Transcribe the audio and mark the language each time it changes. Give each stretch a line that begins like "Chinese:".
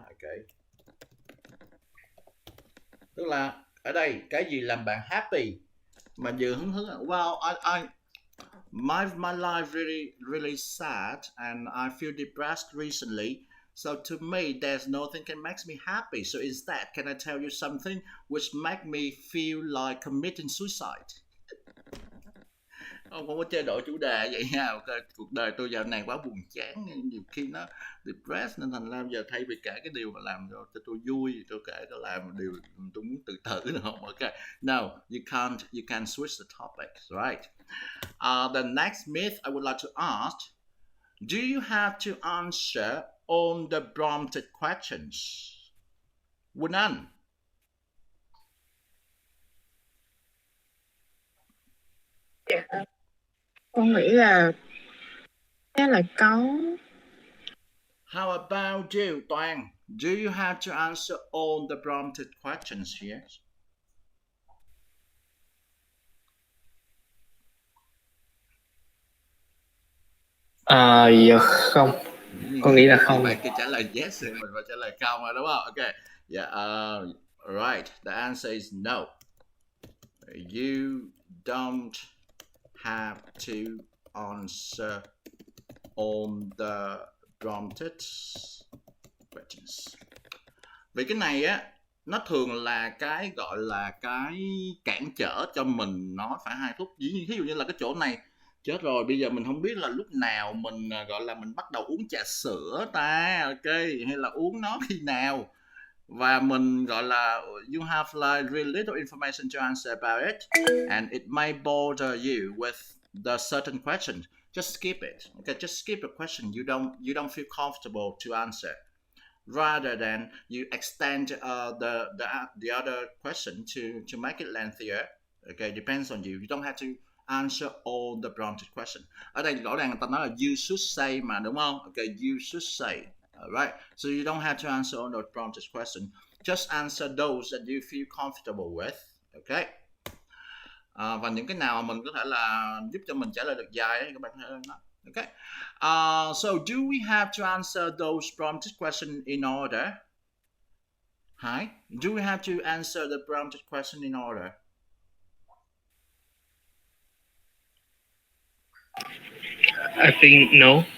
Vietnamese: Ok, tức là ở đây cái gì làm bạn happy mà vừa hứng thú.
English: Well, my life really sad and I feel depressed recently. So to me, there's nothing can make me happy. So instead, can I tell you something which make me feel like committing suicide?
Vietnamese: Không có chế độ chủ đề vậy nha. Ok, cuộc đời tôi dạo này quá buồn chán, nhiều khi nó depressed nên thành ra giờ thay vì kể cái điều mà làm cho tôi vui, tôi kể tôi làm điều tôi muốn tự tử được không?
English: Ok, no, you can't switch the topic, right? The next myth I would like to ask: do you have to answer on the prompted questions?
Vietnamese: Quỳnh Anh. Dạ, con nghĩ là chắc là có.
English: How about you, Toàn? Do you have to answer all the prompted questions here?
Vietnamese: Dạ không. Con nghĩ là không. Bạn kia trả lời yes thì mình phải trả lời không rồi đúng không?
English: Ok. Yeah, right. The answer is no. You don't have to answer on the prompted questions.
Vietnamese: Vì cái này á, nó thường là cái gọi là cái cản trở cho mình nói phải 2 phút. Ví dụ như là cái chỗ này chết rồi, bây giờ mình không biết là lúc nào mình gọi là mình bắt đầu uống trà sữa ta, ok, hay là uống nó khi nào, và mình gọi là
English: you have like really little information to answer about it and it may bother you with the certain question. Just skip it. Okay, just skip the question you don't feel comfortable to answer, rather than you extend the other question to make it lengthier. Okay, depends on you. You don't have to answer all the prompted question.
Vietnamese: Ở đây rõ ràng người ta nói là
English: you should say
Vietnamese: mà, đúng không?
English: Okay, you should say. Alright, so you don't have to answer all the prompted question. Just answer those that you feel comfortable with. Okay.
Vietnamese: Và những cái nào mình có thể là giúp cho mình trả lời được dài ấy, các bạn thấy đó.
English: Okay. So do we have to answer those prompted questions in order? Hi. Do we have to answer the prompted question in order? I think no.